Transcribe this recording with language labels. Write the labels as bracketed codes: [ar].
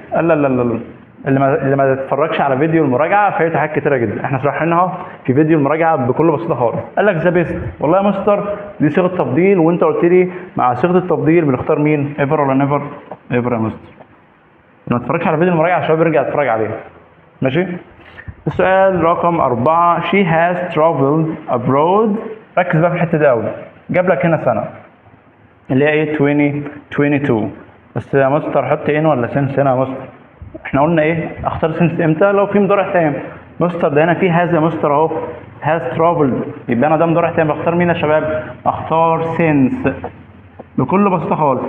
[ar] لا لا لا، اللي ما تتفرجش على فيديو المراجعه فايته حاجات كتيره جدا، احنا شرحناها في فيديو المراجعه بكل بساطه خالص. قال لك ذا بيست، والله يا مستر دي صيغه تفضيل، وانت قلت لي مع صيغه التفضيل بنختار مين؟ ايفر ولا نيفر؟ ايفر يا مستر. اللي ما تتفرجش على فيديو المراجعه يا شباب يرجع يتفرج عليه. ماشي. السؤال رقم [en] 4 she has traveled abroad. [ar] ركز بقى في الحته دي قوي، جاب لك هنا سنه اللي هي ايه؟ 2022. بس يا مستر حط ان ولا سنس هنا يا مستر؟ احنا قلنا ايه؟ اختار سنس امتى؟ لو في مضارع تام. مستر ده هنا في هاز يا مستر اهو، هاز ترافلد، يبقى انا ده مضارع تام، اختار مين يا شباب؟ اختار سنس بكل بساطه خالص.